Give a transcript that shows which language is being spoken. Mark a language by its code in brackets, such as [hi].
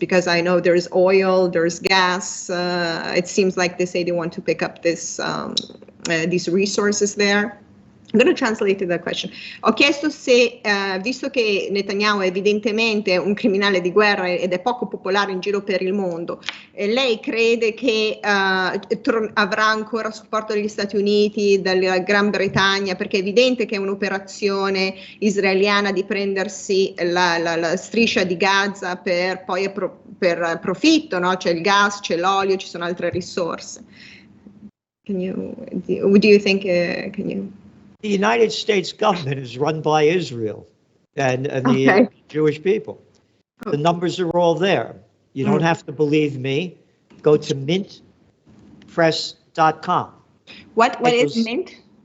[en] Because I know there's oil, there's gas. It seems like they say they want to pick up this these resources there. I'm going to translate the question. [it] Ho chiesto se, visto che Netanyahu è evidentemente un criminale di guerra ed è poco popolare in giro per il mondo, lei crede che avrà ancora supporto degli Stati Uniti, dalla Gran Bretagna, perché è evidente che è un'operazione israeliana di prendersi la striscia di Gaza per poi per profitto, no? C'è il gas, c'è l'olio, ci sono altre risorse. [en] Do you think, can you... The United States government is run by Israel and the Jewish people. The numbers are all there. You don't have to believe me. Go to mintpress.com. What is Mint?